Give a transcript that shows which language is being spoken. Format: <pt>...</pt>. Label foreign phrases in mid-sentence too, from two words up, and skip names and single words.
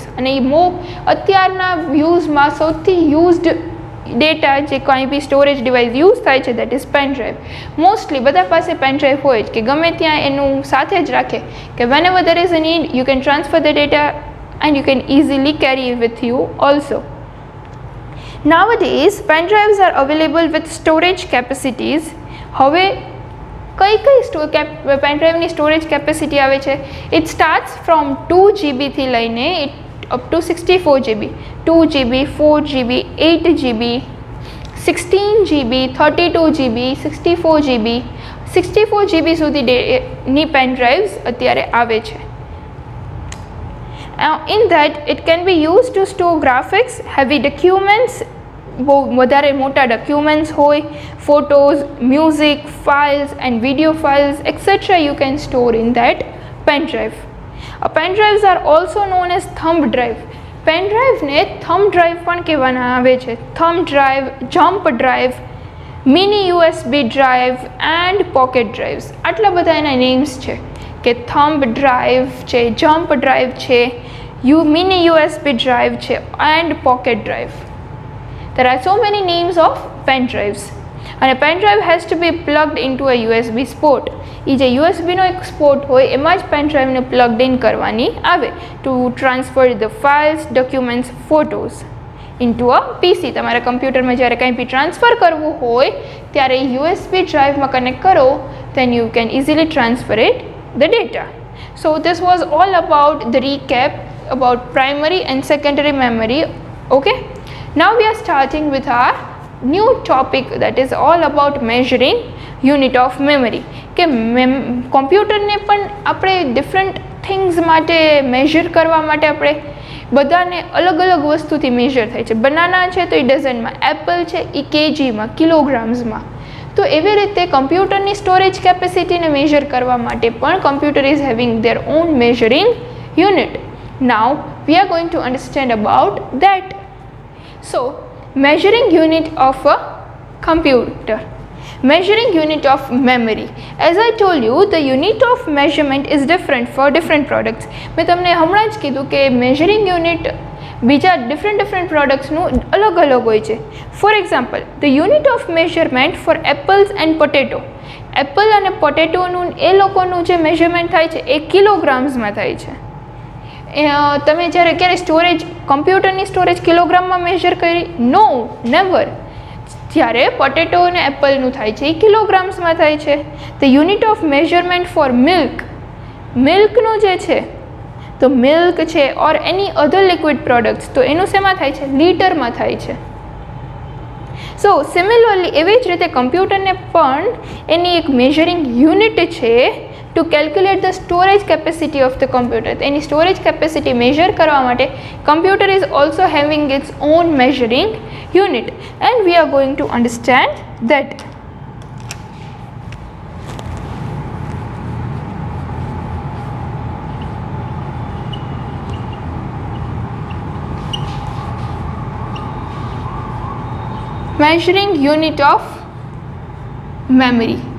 <gu>અને એ અત્યારના યુઝમાં સૌથી</gu> <en>used data</en> <gu>જે કંઈ બી</gu> <en>storage device use</en> <gu>થાય છે</gu> <en>that is pen drive. મોસ્ટલી</en> <gu>બધા પાસે પેન ડ્રાઈવ હોય જ કે ગમે ત્યાં એનું સાથે જ રાખે કે</gu> <en>when ever there is a need you can transfer the data and you can easily carry with you also. Nowadays pen drives are available with storage capacities.</en> <gu>હવે કઈ પેન ડ્રાઈવની સ્ટોરેજ કેપેસિટી આવે છે?</gu> <en>it starts from</en> <gu>2 GB થી લઈને</gu> <en>up to</en> <gu>64 GB, 2 GB, 4 GB, 8 GB, 16 GB, 32 GB, 64 GB, 64 GB સુધીની પેન ડ્રાઈવ્સ અત્યારે આવે છે.</gu> <en>In that it can be used to store graphics, heavy documents,</en> <gu>બહુ વધારે મોટા ડોક્યુમેન્ટ્સ હોય, ફોટોઝ, મ્યુઝિક,</gu> <en>files and video files</en> <gu>etc.</gu> <en>you can store in that pen drive. Pen drives are also known as thumb drive.</en> <gu>પેન ડ્રાઈવને થમ્બ ડ્રાઈવ પણ કહેવામાં આવે છે.</gu> <en>thumb drive, jump drive, mini USB drive and pocket drives.</en> <gu>આટલા બધા એના નેમ્સ છે કે થમ્બ ડ્રાઈવ છે, જમ્પ ડ્રાઈવ છે, મિની USB ડ્રાઈવ છે એન્ડ પોકેટ ડ્રાઈવ.</gu> <en>There are so many names of pen drives. and pen drive has to be plugged in to a USB sport.</en> <gu>એ જે યુએસબીનો એક સ્પોર્ટ હોય એમાં જ પેન ડ્રાઈવને</gu> <en>plugged in</en> <gu>કરવાની આવે</gu> <en>to transfer the files, documents, photos into a PC.</en> <gu>તમારા કમ્પ્યુટરમાં જ્યારે કંઈ બી ટ્રાન્સફર કરવું હોય ત્યારે યુએસબી ડ્રાઈવમાં કનેક્ટ કરો</gu> <en>then you can easily transfer it the data. So this was all about the recap about primary and secondary memory. Okay, now we are starting with our new topic that is all about measuring unit of memory.</en> <gu>કે કોમ્પ્યુટરને પણ આપણે</gu> <en>different things</en> <gu>માટે મેજર કરવા માટે આપણે બધાને અલગ અલગ વસ્તુથી મેજર થાય છે. બનાના છે તો એ ડઝનમાં, એપલ છે એ કેજીમાં, કિલોગ્રામ્સમાં. તો એવી રીતે કમ્પ્યુટરની સ્ટોરેજ કેપેસિટીને મેજર કરવા માટે પણ</gu> <en>computer is having their own measuring unit. now we are going to understand about that. સો measuring unit of a computer, measuring unit of memory. As I told you, the unit of measurement is different for different products.</en> <gu>મેં તમને હમણાં જ કીધું કે</gu> <en>measuring unit</en> <gu>બીજા</gu> <en>different products</en> <gu>નું અલગ અલગ હોય છે.</gu> <en>For example, the unit of measurement for apples and potato.</en> <gu>એપલ અને પોટેટોનું એ લોકોનું જે મેઝરમેન્ટ થાય છે એ કિલોગ્રામ્સમાં થાય છે. તમે જ્યારે ક્યારે સ્ટોરેજ, કમ્પ્યુટરની સ્ટોરેજ કિલોગ્રામમાં મેજર કરી?</gu> <en>no, never.</en> <gu>જ્યારે પોટેટો અને એપલનું થાય છે એ કિલોગ્રામ્સમાં થાય છે.</gu> <en>the unit of measurement for milk,</en> <gu>મિલ્કનું જે છે તો મિલ્ક છે</gu> <en>or any other liquid products</en> <gu>તો એનું શેમાં થાય છે? લીટરમાં થાય છે.</gu> <en>so similarly</en> <gu>એવી જ રીતે કમ્પ્યુટરને પણ એની એક મેઝરિંગ યુનિટ છે</gu> <en>to calculate the storage capacity of the computer. એની storage capacity measure</en> <gu>કરવા માટે</gu> <en>computer is also having its own measuring unit, and we are going to understand that. Measuring unit of memory.</en>